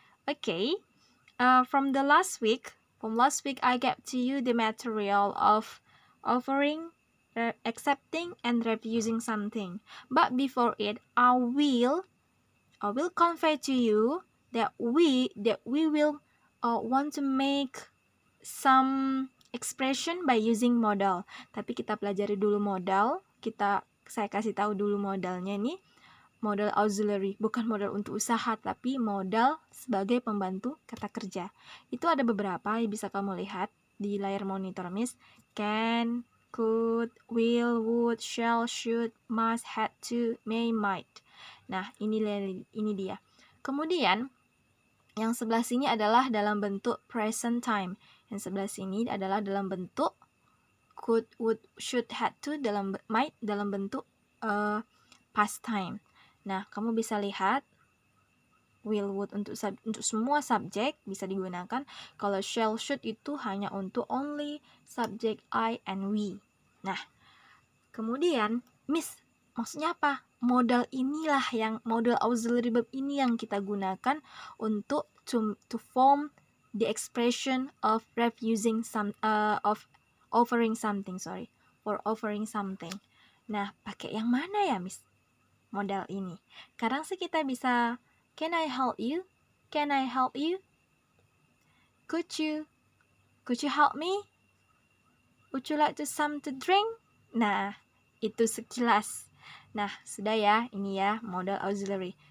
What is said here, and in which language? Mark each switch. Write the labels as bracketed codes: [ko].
[en] Okay, from last week I gave to you the material of offering, accepting, and refusing something. But before it, I will convey to you that we will want to make some expression by using modal. [id] Tapi kita pelajari dulu modal. Saya kasih tahu dulu modalnya nih. Modal auxiliary, bukan modal untuk usaha, tapi modal sebagai pembantu kata kerja. Itu ada beberapa yang bisa kamu lihat di layar monitor, Miss. [en] Can, could, will, would, shall, should, must, had to, may, might. [id] Nah, ini dia. Kemudian, yang sebelah sini adalah dalam bentuk present time. Yang sebelah sini adalah dalam bentuk could, would, should, had to, might dalam bentuk past time. Nah, kamu bisa lihat will, would untuk semua subjek bisa digunakan. Kalau shall, should itu hanya untuk only subjek I and we. Nah, kemudian Miss, maksudnya apa? [en] Modal auxiliary verb [id] ini yang kita gunakan untuk [en] to form the expression of refusing of offering something, for offering something. [id] Nah, pakai yang mana ya, Miss? Modal ini. Kadang sih kita bisa, [en] can I help you? Can I help you? Could you help me? Would you like some to drink? [id] Nah, itu sekilas. Nah, sudah ya, ini ya modal auxiliary.